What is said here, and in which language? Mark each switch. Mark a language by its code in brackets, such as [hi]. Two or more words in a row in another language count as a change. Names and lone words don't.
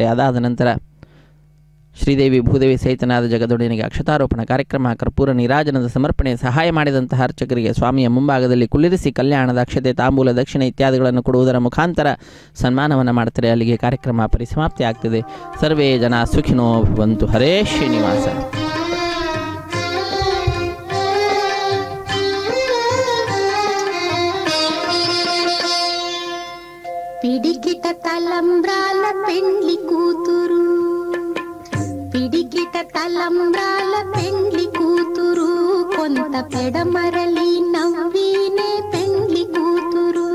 [kn] ಅದಾದ ನಂತರ ಶ್ರೀದೇವಿ ಭೂದೇವಿ ಸಹಿತನಾದ ಜಗದೊಡೆಯನಿಗೆ ಅಕ್ಷತಾರೋಪಣ ಕಾರ್ಯಕ್ರಮ, ಕರ್ಪೂರ ನೀರಾಜನದ ಸಮರ್ಪಣೆ, ಸಹಾಯ ಮಾಡಿದಂತಹ ಅರ್ಚಕರಿಗೆ ಸ್ವಾಮಿಯ ಮುಂಭಾಗದಲ್ಲಿ ಕುಳ್ಳಿರಿಸಿ ಕಲ್ಯಾಣದ ಅಕ್ಷತೆ, ತಾಂಬೂಲ, ದಕ್ಷಿಣೆ ಇತ್ಯಾದಿಗಳನ್ನು ಕೊಡುವುದರ ಮುಖಾಂತರ ಸನ್ಮಾನವನ್ನು ಮಾಡ್ತಾರೆ. ಅಲ್ಲಿಗೆ ಕಾರ್ಯಕ್ರಮ ಪರಿಸಮಾಪ್ತಿ ಆಗ್ತದೆ. [sa] सर्वे जन सुखिनो भवन्तु. ಹರೇ ಶ್ರೀನಿವಾಸ. [te] పిడికిట తలంబ్రాల పెండ్లి కూతురు, పిడికిట తలంబ్రాల పెండ్లి కూతురు, కొంత పెడమరలి నవ్వీనే పెండ్లి కూతురు.